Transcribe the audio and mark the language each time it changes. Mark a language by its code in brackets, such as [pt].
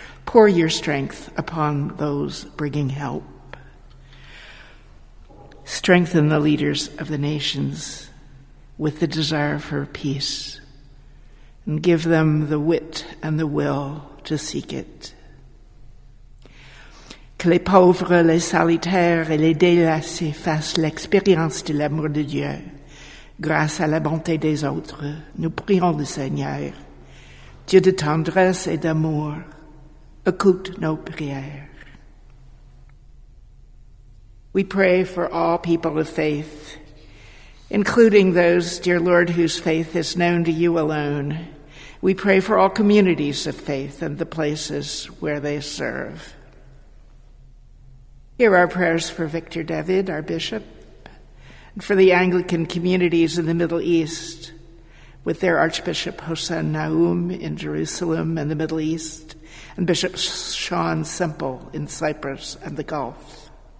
[en] Pour your strength upon those bringing help. Strengthen the leaders of the nations with the desire for peace, and give them the wit and the will to seek it. [fr] Que les pauvres, les solitaires et les délaissés fassent l'expérience de l'amour de Dieu. Grâce à la bonté des autres, nous prions le Seigneur. Dieu de tendresse et d'amour, écoute nos prières. [en] We pray for all people of faith, including those, dear Lord, whose faith is known to you alone. We pray for all communities of faith and the places where they serve. Hear our prayers for Victor David, our bishop, and for the Anglican communities in the Middle East, with their Archbishop Hossein Naoum in Jerusalem and the Middle East, and Bishop Sean Semple in Cyprus and the Gulf.